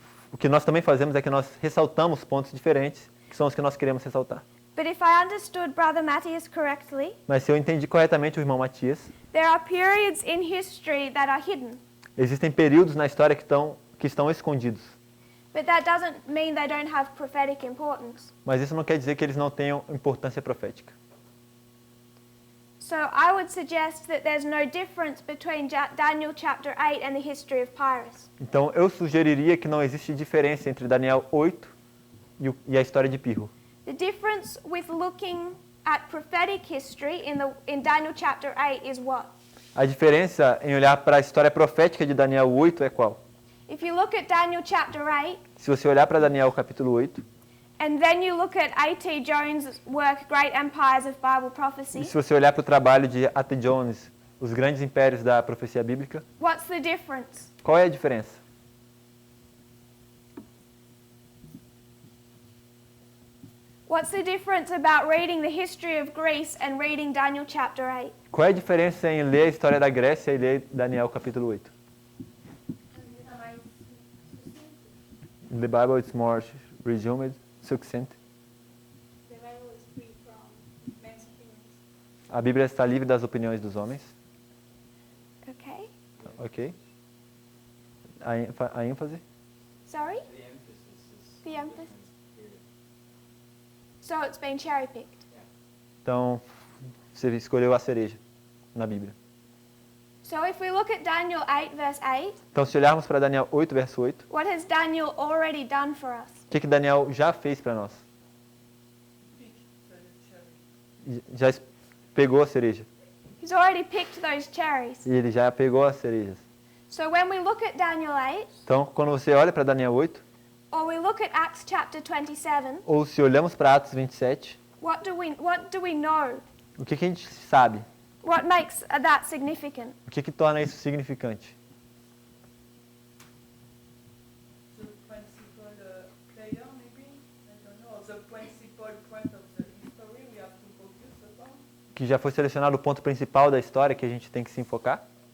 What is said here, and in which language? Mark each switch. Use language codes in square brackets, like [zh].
[pt] O que nós também fazemos é que nós ressaltamos pontos diferentes, que são os que nós queremos ressaltar. [en] But if I understood Brother Matthias correctly, [pt] Mas se eu entendi corretamente o irmão Matias, [en] there are periods in history that are hidden. [pt] existem períodos na história que estão escondidos. [en] But that doesn't mean they don't have prophetic importance. [pt] Mas isso não quer dizer que eles não tenham importância profética. [en] So I would suggest that there's no difference between Daniel chapter 8 and the history of Pyrrhus. [pt] Então eu sugeriria que não existe diferença entre Daniel 8 e a história de Pirro. [en] The difference with looking at prophetic history in Daniel chapter 8 is what? [pt] A diferença em olhar para a história profética de Daniel 8 é qual? [en] If you look at Daniel chapter 8, [pt] Se você olhar para Daniel capítulo 8, [en] and then you look at A.T. Jones' work, Great Empires of Bible [pt] e [en] Prophecy, [pt] se você olhar para o trabalho de A.T. Jones, Os Grandes Impérios da Profecia Bíblica, [en] what's the difference? [pt] qual é a diferença? [en] What's the difference about reading the history of Greece and reading Daniel chapter 8? [pt] Qual é a diferença em ler a história da Grécia e ler Daniel capítulo 8? [en] In the Bible it's more resumed, succinct. [pt] A Bíblia está livre das opiniões dos homens. [en] Okay. [pt] Ok. A ênfase? [en] Sorry? The emphasis. So it's been cherry-picked. [pt] Então, você escolheu a cereja na Bíblia. [en] So if we look at Daniel 8 verse 8, [pt] Então, se olharmos para Daniel 8, verso 8, [en] what has Daniel already done for us? [pt] o que Daniel já fez para nós? Já pegou a cereja. [en] He's already picked those cherries. [pt] E ele já pegou as cerejas. [en] So when we look at Daniel 8, [pt] Então, quando você olha para Daniel 8, [en] or we look at Acts chapter 27, [pt] ou se olhamos para Atos 27, [en] what do we know? [pt] o que a gente sabe? [en] What makes that significant? [pt] O que torna isso significante? [en] The principal player, maybe? I don't know. The principal point of the history we have to focus upon. [pt] Que já foi selecionado o ponto principal da história que a gente tem que se enfocar?